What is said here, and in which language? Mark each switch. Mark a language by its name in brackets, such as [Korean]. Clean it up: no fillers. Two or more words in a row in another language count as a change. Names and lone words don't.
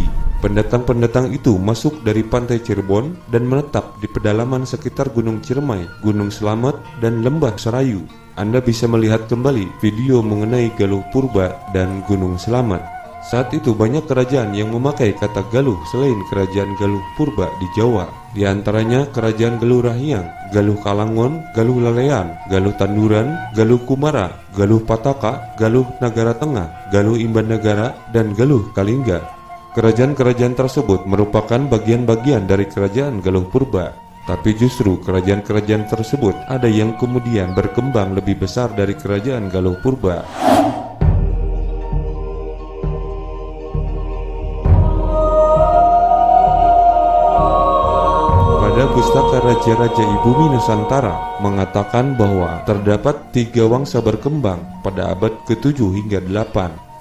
[Indonesian] Pendatang-pendatang itu masuk dari pantai Cirebon dan menetap di pedalaman sekitar Gunung Ciremai, Gunung Slamet, dan Lembah Serayu. Anda bisa melihat kembali video mengenai Galuh Purba dan Gunung Slamet. Saat itu banyak kerajaan yang memakai kata Galuh selain kerajaan Galuh Purba di Jawa. Di antaranya kerajaan Galuh Rahiang, Galuh Kalangon, Galuh Lalean, Galuh Tanduran, Galuh Kumara, Galuh Pataka, Galuh Nagara Tengah, Galuh Imban Negara, dan Galuh Kalingga. Kerajaan-kerajaan tersebut merupakan bagian-bagian dari kerajaan Galuh Purba. Tapi justru kerajaan-kerajaan tersebut ada yang kemudian berkembang lebih besar dari kerajaan Galuh Purba. Pustaka Raja-Raja Ibumi Nusantara mengatakan bahwa terdapat 3 wangsa berkembang pada abad ke-7 hingga 8.